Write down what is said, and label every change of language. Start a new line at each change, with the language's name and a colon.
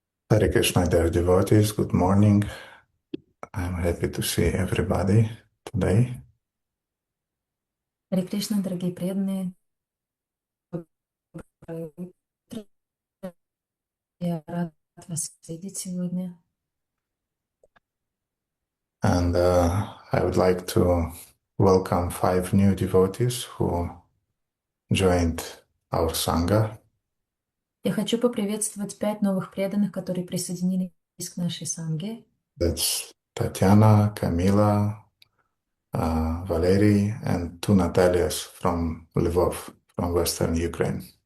English: Hare Krishna, dear devotees, good morning. I'm happy to see everybody today.
Russian: Харе Кришна, дорогие преданные, доброе утро. Я рад вас видеть сегодня.
English: And I would like to welcome 5 new devotees who joined our Sangha.
Russian: Я хочу поприветствовать 5 новых преданных, которые присоединились к нашей санге.
English: That's Tatiana, Camila, Valery, and 2 Natalias from Lvov, from Western Ukraine.